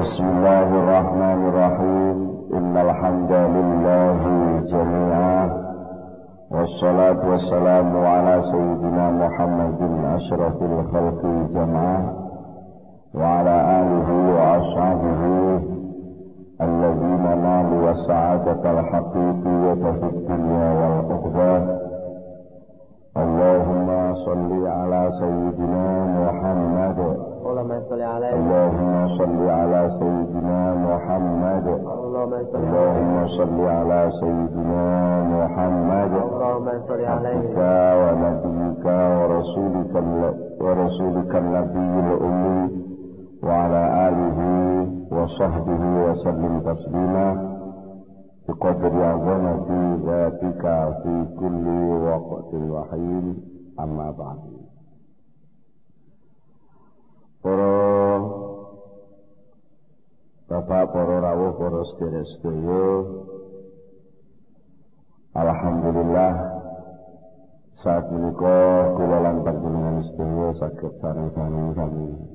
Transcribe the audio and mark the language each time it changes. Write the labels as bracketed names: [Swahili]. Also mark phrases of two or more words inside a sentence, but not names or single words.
[Arabic] بسم الله الرحمن الرحيم. إن الحمد لله جميعا. والصلاة والسلام على سيدنا محمد أشرف الخلق جماعة وعلى آله وأصحابه الذين نالوا السعادة الحقيقية في الدنيا والآخرة. اللهم صل على سيدنا محمد. اللهم صل على اللهم صل على سيدنا محمد. اللهم صل على سيدنا محمد. اللهم صل عليه ونبيك ورسولك النبي الأمي وعلى آله وصحبه وسلم تسليما بقدر عظمة ذاتك في كل وقت وحين، أما بعد. [Javanese] Para bapak, para rawuh, para sedherek-sedherek, alhamdulillah saat menika kula lan panjenengan sedaya saged sareng-sareng sami